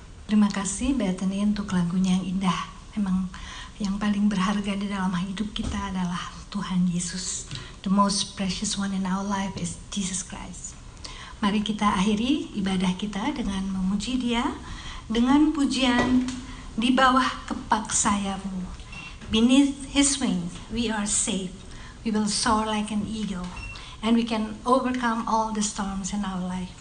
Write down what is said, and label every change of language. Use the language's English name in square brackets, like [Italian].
[Indonesian] Terima kasih Bethany untuk lagunya yang indah. Memang yang paling berharga di dalam hidup kita adalah Tuhan Yesus. [English] The most precious one in our life is Jesus Christ. [Indonesian] Mari kita akhiri ibadah kita dengan memuji Dia dengan pujian Di Bawah Kepak Sayap-Mu. [English] Beneath His wings we are safe. We will soar like an eagle. And we can overcome all the storms in our life.